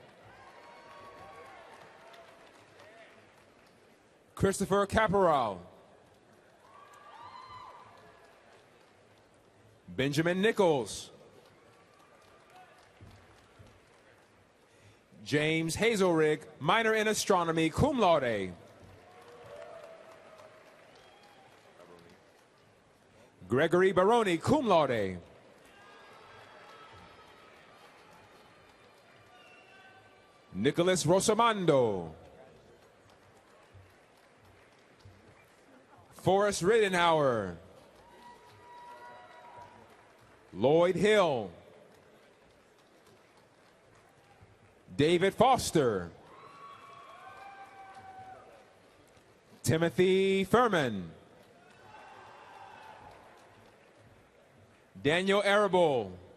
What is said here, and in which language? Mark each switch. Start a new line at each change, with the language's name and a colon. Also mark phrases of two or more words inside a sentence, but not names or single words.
English: Christopher Caporal. Benjamin Nichols. James Hazelrig, minor in astronomy,
Latin: cum laude.
English: Gregory Baroni,
Latin: cum laude.
English: Nicholas Rosamando. Forrest Riddenhauer. Lloyd Hill. David Foster. Timothy Furman. Daniel Arable.